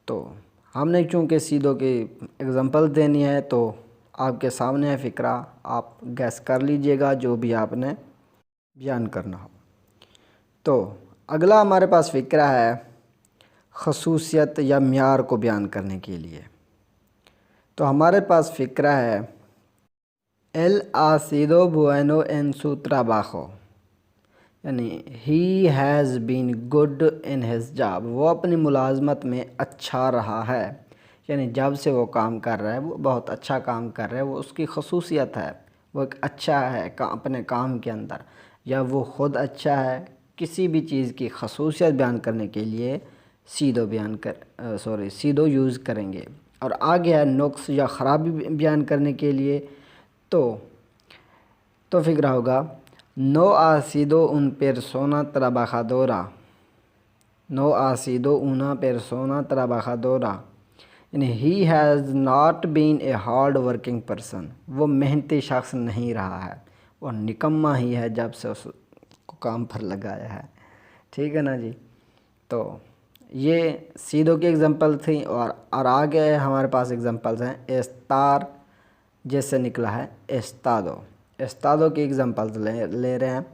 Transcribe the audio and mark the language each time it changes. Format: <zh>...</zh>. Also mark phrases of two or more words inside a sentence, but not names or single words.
<ur>تو ہم نے چونکہ سیدھو کی اگزامپل دینی ہے تو آپ کے سامنے ہے فقرہ، آپ گیس کر لیجئے گا جو بھی آپ نے بیان کرنا ہو۔ تو اگلا ہمارے پاس فقرہ ہے خصوصیت یا معیار کو بیان کرنے کے لیے۔ تو ہمارے پاس فقرہ ہے</ur> <es>él ha sido bueno en su trabajo,</es> <ur>یعنی</ur> <en>he has been good in his job,</en> <ur>وہ اپنی ملازمت میں اچھا رہا ہے، یعنی جب سے وہ کام کر رہا ہے وہ بہت اچھا کام کر رہا ہے، وہ اس کی خصوصیت ہے، وہ ایک اچھا ہے اپنے کام کے اندر، یا وہ خود اچھا ہے۔ کسی بھی چیز کی خصوصیت بیان کرنے کے لیے سیدھو یوز کریں گے۔ اور آگے ہے نقص یا خرابی بیان کرنے کے لیے تو فقرہ ہوگا</ur> <es>no ha sido un persona trabajadora، no ha sido una persona trabajadora،</es> <en>یعنی he has not been a hard working person،</en> <ur>وہ محنتی شخص نہیں رہا ہے، وہ نکما ہی ہے جب سے اس کو کام پر لگایا ہے۔ ٹھیک ہے نا جی؟ تو یہ سیدھو کی اگزامپل تھی، اور آگے ہمارے پاس اگزامپلز ہیں استار، جس سے نکلا ہے استادو کی اگزامپلز لے رہے ہیں۔</ur>